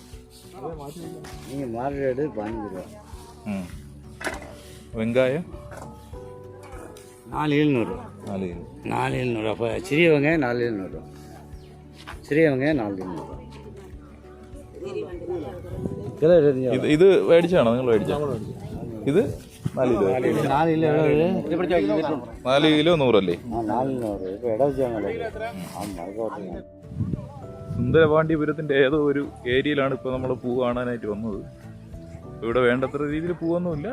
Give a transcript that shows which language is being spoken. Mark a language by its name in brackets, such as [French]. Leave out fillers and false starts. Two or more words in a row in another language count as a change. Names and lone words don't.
[Tamil] நீங்கள் மாறு ரேட்டு 15 ரூபா. வெங்காயம் 4,700. 4,700. அப்போ சிறிய வெங்காயம் 4,700. சிறிய வெங்காயம் 4,700. கிலோ 25. [Malayalam] ഇത് മേടിച്ചാണോ നിങ്ങൾ മേടിച്ചോ? ഇത് 4 കിലോ. 4 കിലോ 4 കിലോ 100 അല്ലേ? 400. ഇപ്പോൾ ഇട വെച്ചാൽ ആമാ. സുന്ദരപാണ്ഡ്യപുരത്തിൻ്റെ ഏതോ ഒരു ഏരിയയിലാണ് ഇപ്പോൾ നമ്മൾ പൂ കാണാനായിട്ട് വന്നത്. ഇവിടെ വേണ്ടത്ര രീതിയിൽ പൂവൊന്നുമില്ല.